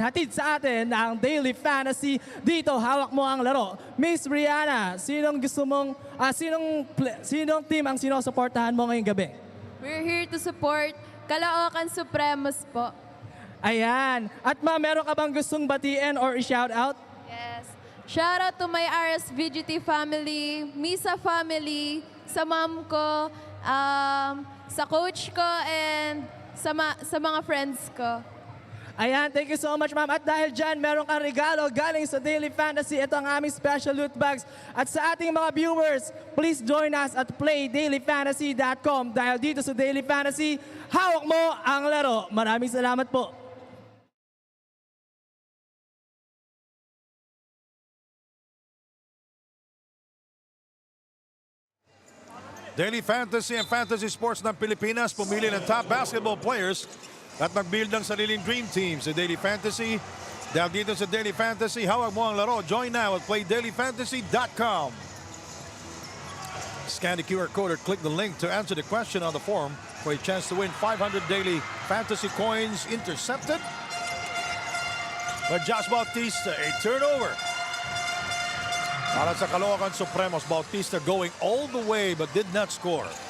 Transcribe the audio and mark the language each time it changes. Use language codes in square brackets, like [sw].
[tl] Hatid sa atin ang Daily Fantasy. Dito, hawak mo ang laro. Miss Brianna, sinong gusto mong, sinong team ang sinusuportahan mo ngayong gabi? [en] We're here to support Caloocan Supremos po. [tl] Ayan. At ma'am, meron ka bang gustong batiin or i-shoutout? [en] Yes. Shout out to my RSVGT family, Misa family, [tl] sa mom ko, sa coach ko, [en] and [tl] sa mga friends ko. Ayan, [en] thank you so much ma'am. [tl] At dahil dyan, meron kang regalo galing sa Daily Fantasy. Ito ang aming special loot bags. At sa ating mga viewers, [en] please join us at playdailyfantasy.com. [tl] Dahil dito sa Daily Fantasy, hawak mo ang laro. Maraming salamat po. Daily Fantasy and Fantasy Sports ng Pilipinas pumili ng top basketball players at mag-build ng sariling dream team sa Daily Fantasy. Dahil dito sa Daily Fantasy, hawak mo ang laro. [en] Join now at playdailyfantasy.com. Scan the QR code or click the link to answer the question on the form for a chance to win 500 Daily Fantasy coins intercepted. But Josh Bautista, a turnover. [tl] Para sa [en] Caloocan Supremos, Bautista going all the way but did not score.